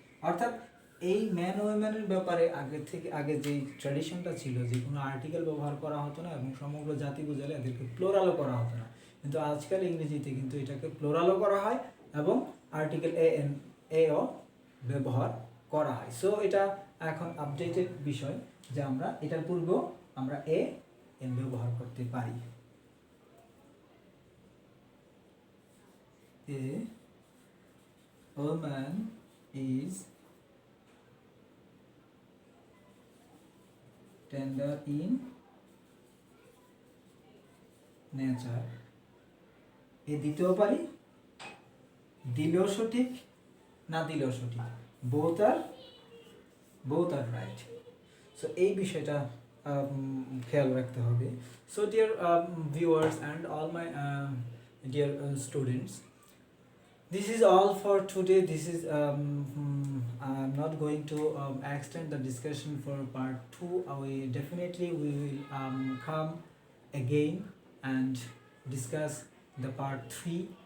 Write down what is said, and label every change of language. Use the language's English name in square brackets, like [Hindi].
[Bangla] অর্থাৎ এই ম্যান উইমেনের ব্যাপারে আগে যে ট্র্যাডিশনটা ছিল যে কোনো আর্টিকেল ব্যবহার করা হতো না এবং সমগ্র জাতি বোঝালে এদেরকে প্লোরালও করা হতো না, কিন্তু আজকাল ইংরেজিতে কিন্তু এটাকে প্লোরালও করা হয় এবং আর্টিকেল এও ব্যবহার করা হয়। সো এটা এখন আপডেটেড বিষয় যে আমরা এটার পূর্বেও আমরা এন ব্যবহার করতে পারি। [English] A woman is tender in nature. [Bangla] এ দিতেও পারি, দিলেও সঠিক, না দিলেও সঠিক, [English] both are right. [Bangla] So এই বিষয়টা খেয়াল রাখতে হবে। [English] So dear viewers and all my dear students, this is all for today. This is I'm not going to extend the discussion for part 2. We will come again and discuss the part 3.